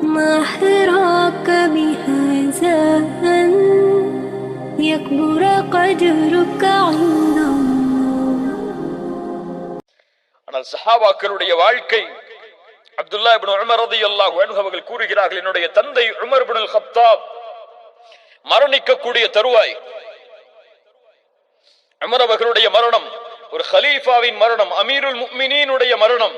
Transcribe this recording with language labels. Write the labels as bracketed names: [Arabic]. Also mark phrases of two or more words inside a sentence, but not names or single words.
[Arabic] ما حراك بهذا أن يكبر قدرك عند الله. [Tamil] ஆனால் சஹாபாக்களுடைய வாழ்க்கை, அப்துல்லா இப்னு உமர் [Arabic] رضي الله عنه [Tamil] அவர்கள் கூறுகிறார்கள், என்னுடைய தந்தை உமர் இப்னு அல்-கத்தாப் மரணிக்கக்கூடிய தருவாய், உமர் அவர்களுடைய மரணம், ஒரு கலீஃபாவின் மரணம், அமீருல் முஃமினீனுடைய மரணம்.